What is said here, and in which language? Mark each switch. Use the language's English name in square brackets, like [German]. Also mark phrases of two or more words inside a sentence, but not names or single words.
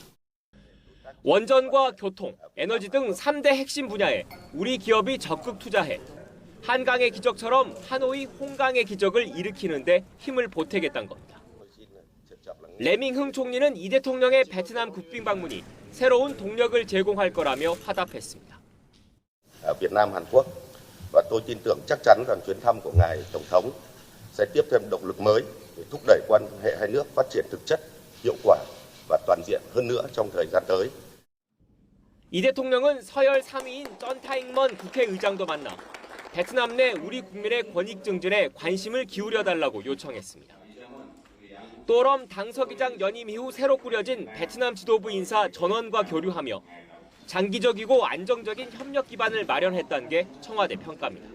[Korean] 원전과 교통, 에너지 등 3대 핵심 분야에 우리 기업이 적극 투자해 한강의 기적처럼 하노이 홍강의 기적을 일으키는 데 힘을 보태겠다는 겁니다. 레밍흥 총리는 이 대통령의 베트남 국빈 방문이 새로운 동력을 제공할 거라며 화답했습니다. [Vietnamese] Việt Nam, Hàn Quốc và tôi tin tưởng chắc chắn rằng chuyến thăm của ngài tổng thống sẽ tiếp thêm động lực mới để thúc đẩy quan hệ hai nước phát triển thực chất, hiệu quả và toàn diện hơn nữa trong thời gian tới. [Korean] 이 대통령은 서열 3위인 쩐타잉먼 국회의장도 만나 베트남 내 우리 국민의 권익 증진에 관심을 기울여 달라고 요청했습니다. 또럼 당서기장 연임 이후 새로 꾸려진 베트남 지도부 인사 전원과 교류하며 장기적이고 안정적인 협력 기반을 마련했다는 게 청와대 평가입니다.